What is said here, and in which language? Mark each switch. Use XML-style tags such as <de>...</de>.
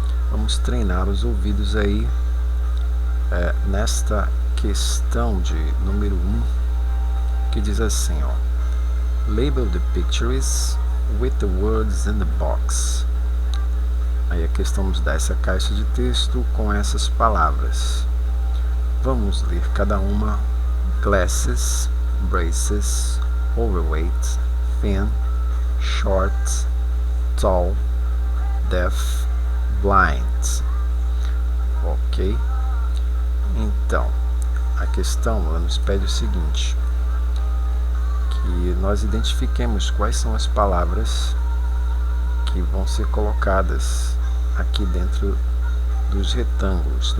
<pt>Vamos treinar os ouvidos aí nesta questão de número 1, que diz assim,</pt> <en>label the pictures with the words in the box.</en> <pt>Aí a questão nos dá essa caixa de texto com essas palavras. Vamos ler cada uma.</pt> <en>Glasses, braces, overweight, thin, short, tall, deaf, blind. Ok?</en> <pt>Então, a questão ela nos pede o seguinte: que nós identifiquemos quais são as palavras que vão ser colocadas aqui dentro dos retângulos.</pt>